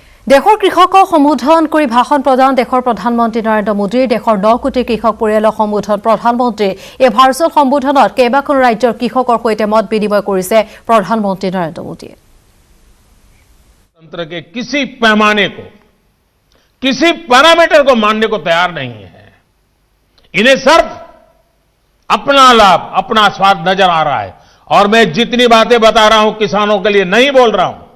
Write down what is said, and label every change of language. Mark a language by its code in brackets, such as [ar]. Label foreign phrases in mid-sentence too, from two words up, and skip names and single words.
[as] দেশৰ কৃষকক সম্বোধন কৰি ভাষণ প্ৰদান দেশৰ প্ৰধানমন্ত্ৰী নৰেন্দ্ৰ মোদীৰ দেশৰ 9 কোটি কৃষক পৰিয়ালক সম্বোধন প্ৰধানমন্ত্ৰী এই ভাৰ্চুৱেল সম্বোধনত কেইবাখন ৰাজ্যৰ কৃষকৰ সৈতে মত বিনিময় কৰিছে প্ৰধানমন্ত্ৰী নৰেন্দ্ৰ মোদীয়ে। [hi] तंत्र के किसी पैमाने को, किसी पैरामीटर को मानने को तैयार नहीं है। इन्हें सिर्फ अपना लाभ, अपना स्वार्थ नजर आ रहा है। और मैं जितनी बातें बता रहा हूं किसानों के लिए नहीं बोल रहा हूं।